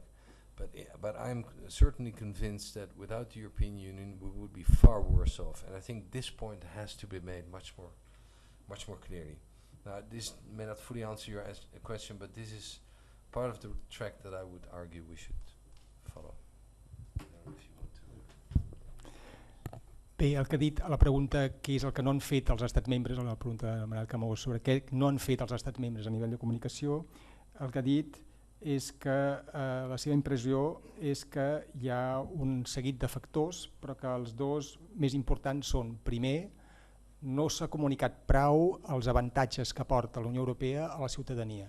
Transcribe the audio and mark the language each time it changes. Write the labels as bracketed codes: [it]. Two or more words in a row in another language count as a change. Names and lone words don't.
[en] But I'm certainly convinced that without the European Union we would be far worse off, and I think this point has to be made much more clearly. Now, this may not fully answer your question, but this is part of the track that I would argue we should follow. I don't know if you want to. [ca] Bé, el que ha dit a la pregunta què és el que no han fet els estats membres, a la pregunta de Manel Camós sobre què no han fet els estats membres a nivell de comunicació, el que ha dit és que la seva impressió és que hi ha un seguit de factors, però que els dos més importants són, primer, no s'ha comunicat prou els avantatges que porta la Unió Europea a la ciutadania.